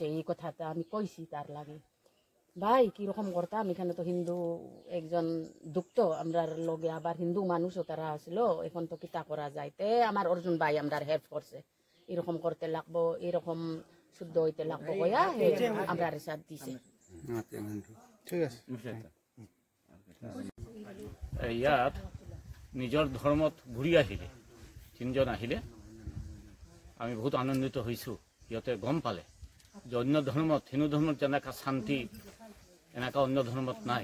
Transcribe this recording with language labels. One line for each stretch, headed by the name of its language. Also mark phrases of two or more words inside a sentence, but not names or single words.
Sylheti: এই কথাটা আমি কইছি তার লাগে, ভাই কিরকম করতাম, এখানে তো হিন্দু একজন দুঃখ আমরা লগে আবার হিন্দু মানুষও তারা আসলো, এখন তো কিতা করা যায়। তে আমার অর্জুন ভাই আমরা হেল্প করছে, এরকম করতে লাগবো, এরকম শুদ্ধ হইতে লাগবো কইয়া আমরা সাথ দিছে।
Assamese: ইয়াত নিজৰ ধৰ্মত ঘূৰি আহিলে 3জন আহিলে, আমি বহুত আনন্দিত হৈছোঁ। সিহঁতে গম পালে যে অন্য ধৰ্মত, হিন্দু ধৰ্মত যেনেকুৱা শান্তি এনেকুৱা অন্য ধৰ্মত নাই।